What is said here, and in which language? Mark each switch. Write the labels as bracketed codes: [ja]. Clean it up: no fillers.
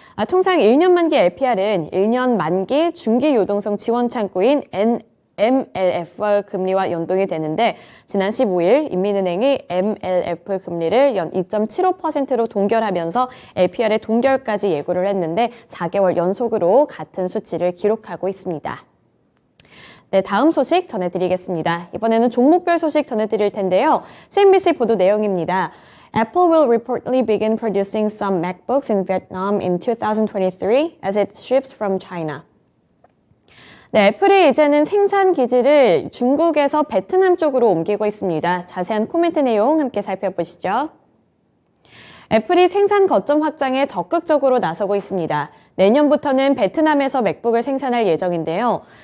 [ko] 통상 1년 만기 LPR은 1년 만기 중기 유동성 지원 창구인 MLF 금리와 연동이 되는데 지난 15일 인민은행이 MLF 금리를 연 2.75%로 동결하면서 LPR의 동결까지 예고를 했는데 4개월 연속으로 같은 수치를 기록하고 있습니다. 네, 다음 소식 전해드리겠습니다. 이번에는 종목별 소식 전해드릴 텐데요. CNBC 보도 내용입니다. [en] Apple will reportedly begin producing some MacBooks in Vietnam in 2023 as it ships from China. [ko] 네, 애플이 이제는 생산 기지를 중국에서 베트남 쪽으로 옮기고 있습니다. 자세한 코멘트 내용 함께 살펴보시죠. 애플이 생산 거점 확장에 적극적으로 나서고 있습니다. 내년부터는 베트남에서 맥북을 생산할 예정인데요.